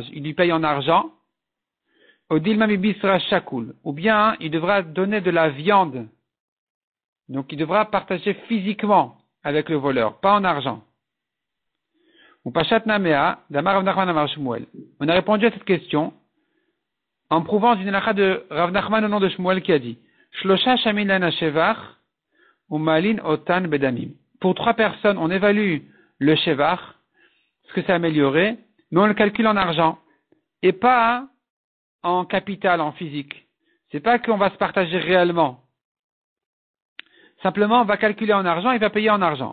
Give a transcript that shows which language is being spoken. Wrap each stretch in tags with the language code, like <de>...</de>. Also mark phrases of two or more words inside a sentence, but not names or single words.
<fr>Il lui paye en argent, ou bien il devra donner de la viande. Donc il devra partager physiquement avec le voleur, pas en argent. On a répondu à cette question en prouvant d'une halakha de Rav Nachman au nom de Shmuel qui a dit</fr> <he>שלשה שמין שבח ומעלין אותן בדמים.</he> <fr>Pour 3 personnes, on évalue le shevach, ce que c'est amélioré, mais on le calcule en argent et pas en capital, en physique. C'est pas qu'on va se partager réellement. Simplement, on va calculer en argent et va payer en argent.</fr>